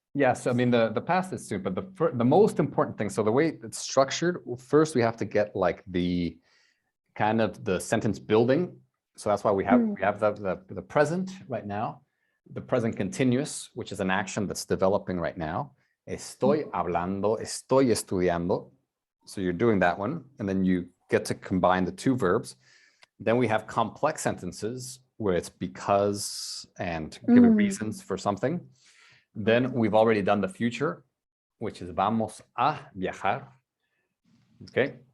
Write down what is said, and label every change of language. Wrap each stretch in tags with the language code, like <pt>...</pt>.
<en>Yes, I mean, the past is soon, but the most important thing, so the way it's structured, first we have to get like the kind of the sentence building. So that's why we have the present right now, the present continuous, which is an action that's developing right now.</en> <es>Estoy hablando, estoy estudiando.</es> <en>So you're doing that one, and then you get to combine the two verbs. Then we have complex sentences where it's because and giving reasons for something. Then we've already done the future, which is</en> <es>vamos a viajar.</es> <en>Okay.</en>